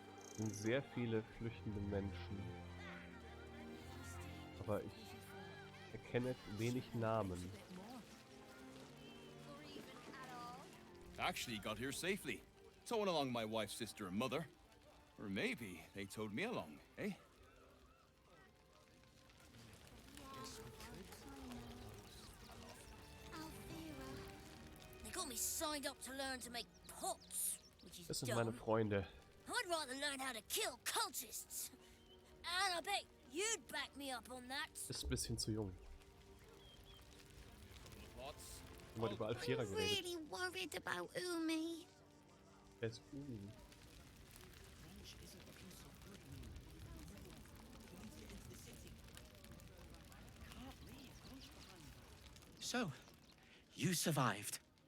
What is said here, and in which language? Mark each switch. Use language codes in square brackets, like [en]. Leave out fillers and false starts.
[de] Es sind sehr viele flüchtende Menschen. Aber ich erkenne wenig Namen. [en] Actually got here safely. Towing along my wife's sister and mother. Or maybe they towed me along, eh? They got me signed up to learn to make pots, which is [de] Das sind meine Freunde. [en] I'd rather learn how to kill cultists. And I bet you'd back me up on that. [de] Ist ein bisschen zu jung. Wurde über Alfira geredet. [en] Really worried about Umi. [de] Wer ist Umi? [en] So, you survived.